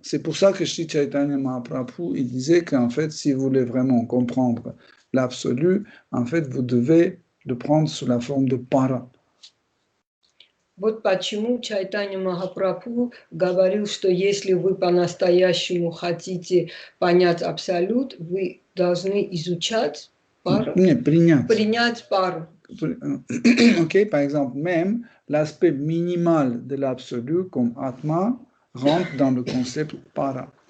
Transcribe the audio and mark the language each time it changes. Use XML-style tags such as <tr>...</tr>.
<fr>C'est pour ça que Sri Chaitanya Mahaprabhu, il disait qu'en fait, si vous voulez vraiment comprendre l'absolu, en fait, vous devez le prendre sous la forme de para.</fr> <ru>Вот почему Чайтанья Махапрабху говорил, что если вы по-настоящему хотите понять абсолют, вы должны изучать пару. Нет, принять пару.</ru> <fr>Ok, par exemple, même l'aspect minimal de l'absolu comme Atma rentre dans le concept para.</fr>